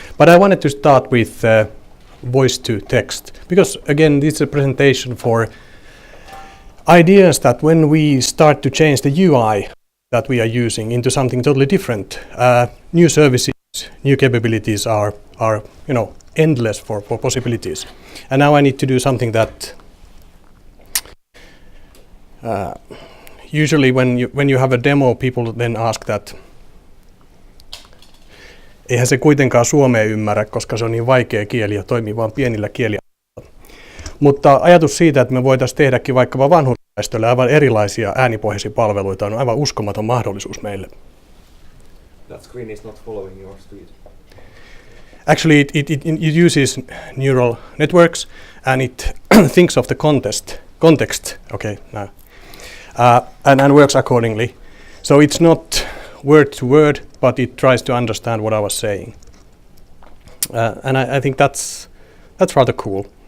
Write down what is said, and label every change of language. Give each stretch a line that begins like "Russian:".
English: But I wanted to start with Voice-to-Text, because again, this is a presentation for ideas that when we start to change the UI that we are using into something totally different, new services, new capabilities are endless for possibilities. And now I need to do something that usually when you have a demo, people then ask that eihän se kuitenkaan suomea ymmärrä, koska se on niin vaikea kieli ja toimii vain pienillä kielialueilla.
Finnish: Mutta ajatus siitä, että me voitaisiin tehdäkin vaikkapa vanhusväestölle aivan erilaisia äänipohjaisia palveluita, on aivan uskomaton mahdollisuus meille.
English: That screen is not following your speed. Actually, it uses neural networks and it thinks of the context. Okay, now, and works accordingly. So it's not word to word, but it tries to understand what I was saying, and I think that's rather cool.